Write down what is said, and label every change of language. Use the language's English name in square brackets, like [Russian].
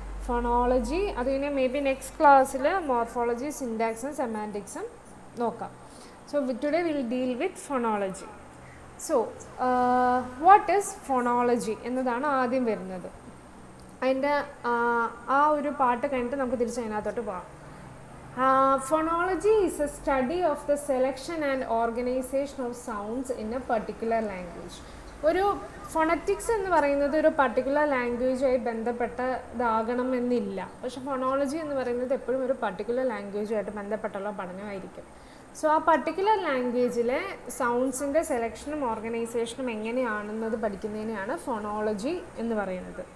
[Malayalam] Phonology, അത് കഴിഞ്ഞാൽ may be next ക്ലാസ്സിൽ മോർഫോളജി, സിൻടാക്സും സെമാൻറ്റിക്സും നോക്കാം. [English] So today will deal with phonology. So what is phonology [Malayalam] എന്നതാണ് ആദ്യം വരുന്നത്. അതിൻ്റെ ആ ഒരു പാട്ട് കഴിഞ്ഞിട്ട് നമുക്ക് തിരിച്ച് അതിനകത്തോട്ട് പോകാം. [English] Phonology is a study of the selection and organization of sounds in a particular language. [Malayalam] ഒരു ഫോണറ്റിക്സ് എന്ന് പറയുന്നത് ഒരു പർട്ടിക്കുലർ ലാംഗ്വേജുമായി ബന്ധപ്പെട്ടതാകണമെന്നില്ല. പക്ഷെ ഫോണോളജി എന്ന് പറയുന്നത് എപ്പോഴും ഒരു പർട്ടിക്കുലർ ലാംഗ്വേജുമായിട്ട് ബന്ധപ്പെട്ടുള്ള പഠനമായിരിക്കും. സോ ആ പർട്ടിക്കുലർ ലാംഗ്വേജിലെ സൗണ്ട്സിൻ്റെ സെലക്ഷനും ഓർഗനൈസേഷനും എങ്ങനെയാണെന്നത് പഠിക്കുന്നതിനെയാണ് ഫോണോളജി എന്ന് പറയുന്നത്.